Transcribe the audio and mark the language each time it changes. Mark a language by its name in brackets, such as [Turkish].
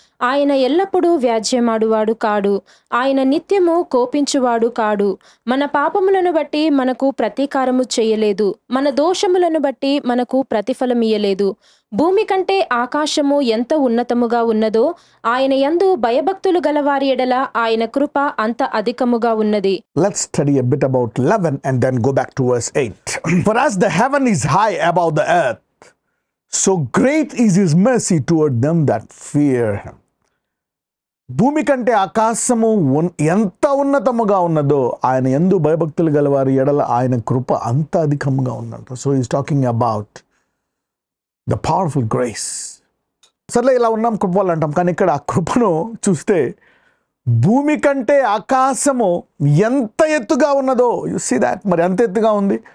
[Telugu] ఆయన ఎల్లప్పుడూ వ్యాజ్యమాడువాడు కాడు, ఆయన నిత్యము కోపించువాడు కాడు. మన పాపములను బట్టి మనకు ప్రతీకారము చేయలేదు, మన దోషములను బట్టి మనకు ప్రతిఫలమియ్యలేదు. భూమి కంటే ఆకాశము ఎంత ఉన్నతముగా ఉన్నదో, ఆయన యందు భయభక్తులు గలవారి ఎడల ఆయన కృప అంత అధికముగా ఉన్నది. [English] Let's study a bit about 11 and then go back to verse 8. For as the heaven is high above the earth, so great is his mercy toward them that fear him. [Telugu] భూమి కంటే ఆకాశము ఎంత ఉన్నతముగా ఉన్నదో, ఆయన యందు భయభక్తులు గలవారి ఎడల ఆయన కృప అంత అధికముగా ఉన్నట్టు. [English] So is talking about the powerful grace. [Telugu] సర్లే ఇలా ఉన్నాం కృప వల్ల అంటాం, కానీ ఇక్కడ ఆ కృపను చూస్తే భూమి కంటే ఆకాశము ఎంత ఎత్తుగా ఉన్నదో. [English] You see that. [Telugu] మరి ఎంత ఎత్తుగా ఉంది?